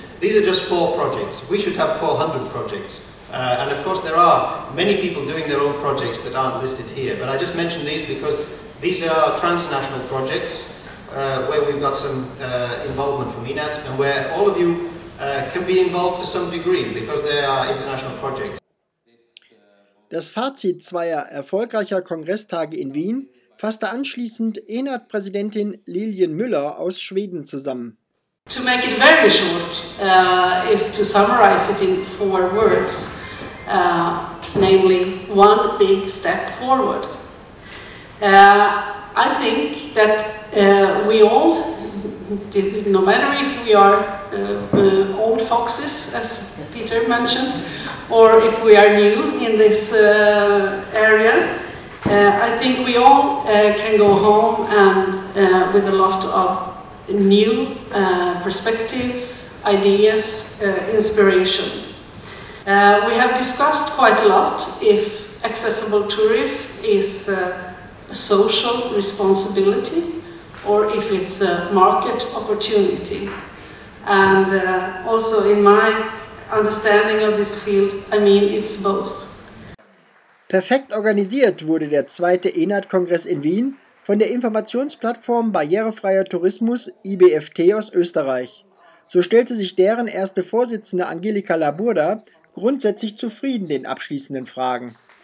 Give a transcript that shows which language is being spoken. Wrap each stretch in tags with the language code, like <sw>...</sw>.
<en>These are just 4 projects. We should have 400 projects. And of course there are many people doing their own projects that aren't listed here, but I just mentioned these because these are transnational projects where we've got some involvement from ENAT and where all of you can be involved to some degree because they are international projects.</en> <de>Das Fazit zweier erfolgreicher Kongresstage in Wien fasste anschließend ENAT-Präsidentin Lilian Müller aus Schweden zusammen.</de> <en>To make it very short is to summarize it in 4 words, namely one big step forward. I think that we all, no matter if we are old foxes, as Peter mentioned, or if we are new in this area, I think we all can go home and with a lot of new perspectives, ideas, inspiration. We have discussed quite a lot if accessible tourism is a social responsibility or if it's a market opportunity. And also in my understanding of this field, I mean it's both.</en> <de>Perfekt organisiert wurde der zweite ENAT-Kongress in Wien von der Informationsplattform Barrierefreier Tourismus bfteu aus Österreich. So stellte sich deren erste Vorsitzende Angelika Laburda grundsätzlich zufrieden den abschließenden Fragen.</de>